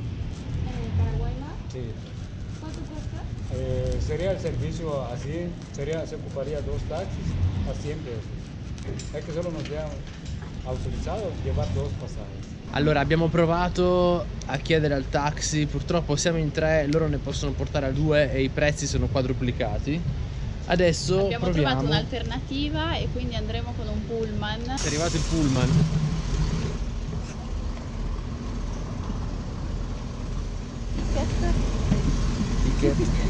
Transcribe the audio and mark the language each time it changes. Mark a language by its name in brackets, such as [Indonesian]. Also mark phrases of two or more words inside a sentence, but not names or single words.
[Spanish] ¿Para Guaymas? Sí. ¿Cuánto cuesta? Sería el servicio así, se ocuparía 2 taxis a 100 pesos. Es que solo nos han autorizado llevar 2 pasajes. [Italian] Allora, abbiamo provato a chiedere al taxi, purtroppo siamo in 3, loro ne possono portare a 2 e i prezzi sono quadruplicati. Adesso abbiamo proviamo. trovato un'alternativa e quindi andremo con un pullman. È arrivato il pullman. Ticket.